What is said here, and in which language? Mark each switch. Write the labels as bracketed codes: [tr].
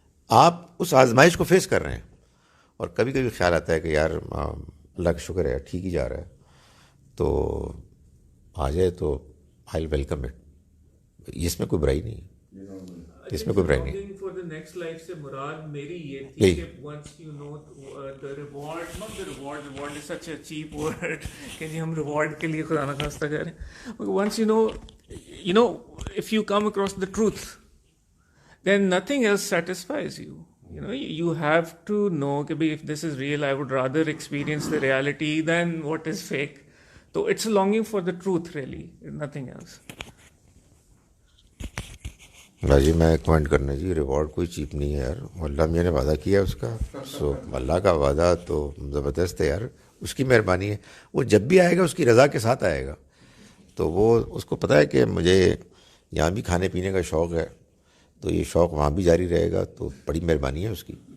[ur] آپ اس آزمائش کو فیس کر رہے ہیں اور کبھی کبھی خیال آتا ہے کہ یار اللہ کا شکر ہے ٹھیک ہی جا رہا ہے, تو آ جائے تو [en] I welcome it. [ur] اس میں کوئی برائی نہیں ہے, اس میں کوئی برائی نہیں. [en] For the next life [ur] سے مراد میری یہ تھی کہ [en] once you know the reward, not the reward is such a cheap word [ur] کہ جی ہم ریوارڈ کے لیے خدا نخواستہ کریں. [en] Once you know if you come across the truth then nothing else satisfies you. You have to know [ur] کہ [en] if this is real, I would rather experience the reality than what is fake. So it's a longing for the truth really, nothing else. [ur] جی میں comment کرنا جی, reward کوئی cheap نہیں ہے یار, اللہ میاں نے وعدہ کیا ہے اس کا. سو اللہ کا وعدہ تو زبردست ہے یار, اس کی مہربانی ہے. وہ جب بھی آئے گا اس کی رضا کے ساتھ آئے گا, تو وہ اس کو پتہ ہے کہ مجھے یہاں بھی کھانے پینے کا شوق ہے تو یہ شوق وہاں بھی جاری رہے گا, تو بڑی مہربانی ہے اس کی.